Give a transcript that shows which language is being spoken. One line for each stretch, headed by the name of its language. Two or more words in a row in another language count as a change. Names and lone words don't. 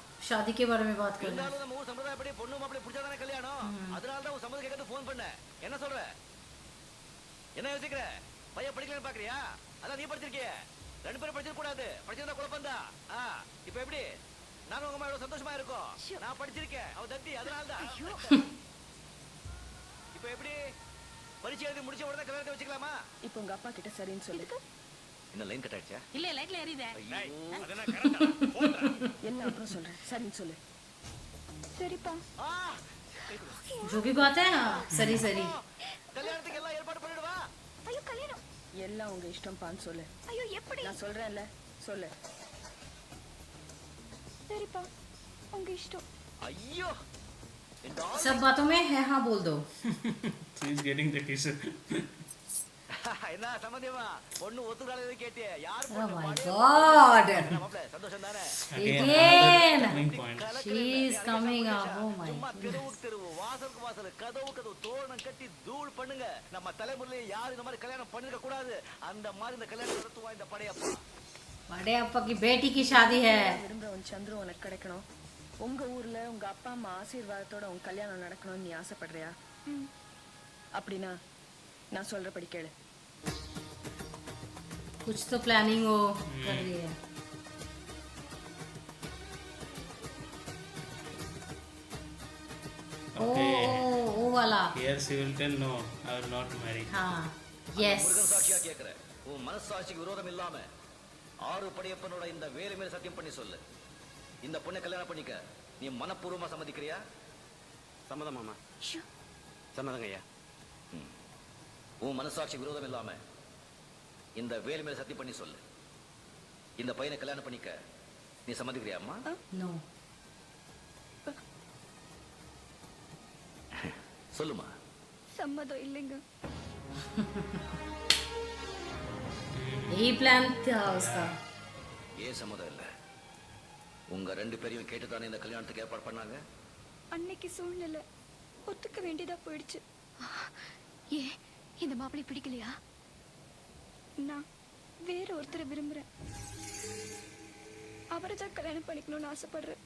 Hindi: शादी के बारे में बात कर रहे हैं.
Tamil: இருந்தாலும் நம்ம ஊர் சம்பிரதாயப்படி பொண்ணு மாப்பிள்ளை பிடிச்சாதானே கல்யாணம் அதனால தான் உன் சம்மதம் கேட்கறது ஃபோன் பண்ண என்ன சொல்ற என்ன யோசிக்கிற பையன் படிக்கலன்னு பாக்குறியா அதான் நீ படிச்சிருக்கிய ரெண்டு பேரும் படிச்சிருக்க கூடாது படிச்சிருந்தா குழப்பம் தான் இப்ப எப்படி நானும் உங்க அம்மா எவ்வளவு சந்தோஷமா இருக்கோம் நான் படிச்சிருக்கேன் அவ தத்தி அதனால தான் இப்ப எப்படி பரீட்சை எழுதி முடிச்ச உடனே கல்யாணத்தை வச்சுக்கலாமா இப்போ உங்க அப்பா கிட்ட சரின்னு சொல்லு என்ன
English: line cut
Tamil: ஆயிடுச்சா இல்ல லைட்ல எரியுதே என்ன அப்புறம் சொல்றேன் சரின்னு சொல்லு சரிப்பா
Hindi: जो भी बात है हाँ सरी सरी
Tamil: கல்யாணத்துக்கு எல்லாம் ஏற்பாடு பண்ணிடுவா. ஐயோ கல்யாணம் எல்லாம் உங்க இஷ்டம் பான்னு சொல்லு. ஐயோ எப்படி நான் சொல்றேன்ல சொல்லு. சரிப்பா உங்க இஷ்டம் ஐயோ இந்த
Hindi: सब बातों में है हाँ बोल दो.
English: She is getting the tissue.
Tamil: என்ன சம்பந்தியமா பொண்ணு ஒத்துக்கால கேட்டியே யார்
English: Oh
Tamil: பொண்ணு
English: my God.
Tamil: மாப்ள சந்தோஷம் தானே
English: Again, Again. another turning point. She is coming up. Oh my
Tamil: சும்மா
English: goodness.
Tamil: தெருவுக்கு தெருவு வாசலுக்கு வாசல் கதவு தோரணம் கட்டி தூள் பண்ணுங்க நம்ம தலைமுறையில யாரும் இந்த மாதிரி கல்யாணம் பண்ணிருக்க கூடாது அந்த மாதிரி இந்த கல்யாணம் நடத்துவா இந்த படையப்பா
Hindi: बड़े अप्पा की बेटी की शादी है.
Tamil: விரும்புறவன் சந்துரு உனக்கு கிடைக்கணும். உங்க ஊர்ல உங்க அப்பா அம்மா ஆசீர்வாதத்தோட உன் கல்யாணம் நடக்கணும்னு நீ ஆசைப்படுறியா? அப்படின்னா நான் சொல்றபடி கேளு.
Hindi: कुछ तो प्लानिंग हो कर रही है.
English: Okay.
Hindi: ओ वाला.
English: Here she will tell no, I will not marry.
Hindi: हाँ.
Tamil: முருகன்
English: Yes.
Tamil: சாட்சியா கேக்குறேன் உன் மனசாட்சிக்கு விரோதம் இல்லாம ஆறு படையப்பனோட இந்த வேலை மேல சத்தியம் பண்ணி சொல்லு இந்த பொண்ணை கல்யாணம் பண்ணிக்க நீ மனப்பூர்வமா சம்மதிக்கிறியா சம்மதம் மாமா. ஷூ. சம்மதங்க ஐயா. உன் மனசாட்சிக்கு விரோதம் இல்லாம இந்த வேலை மேல சத்தியம் பண்ணி சொல்லு இந்த பையனை கல்யாணம் பண்ணிக்க நீ சம்மதிக்கிறியா அம்மா
English: No.
Tamil: சொல்லுமா சம்மதம் இல்லைங்க
Hindi: यही प्लान था उसका.
Tamil: ஏன் சம்மதம் இல்ல உங்க ரெண்டு பேரையும் கேட்டுதானே இந்த கல்யாணத்துக்கு ஏற்பாடு பண்ணாங்க அன்னைக்கு சூழ்நிலை ஒத்துக்க வேண்டியதா போயிடுச்சு ஏ இந்த மாப்பிள்ளை பிடிக்கலையா நான் வேற ஒருத்தரை விரும்புறேன் அவரை தான் கல்யாணம் பண்ணிக்கணும்னு ஆசைப்படுறேன்